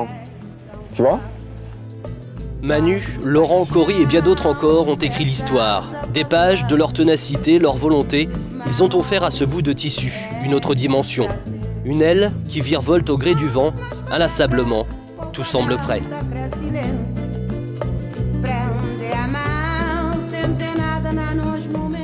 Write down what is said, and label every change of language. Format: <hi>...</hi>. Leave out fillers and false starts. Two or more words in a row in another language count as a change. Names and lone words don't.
<fr>Tu vois ? Manu, Laurent, Cory et bien d'autres encore ont écrit l'histoire. Des pages de leur ténacité, leur volonté, ils ont offert à ce bout de tissu une autre dimension. Une aile qui virevolte au gré du vent, inlassablement. Tout semble prêt.</fr> <pt>Prende a mão sem dizer nada na noite.</pt>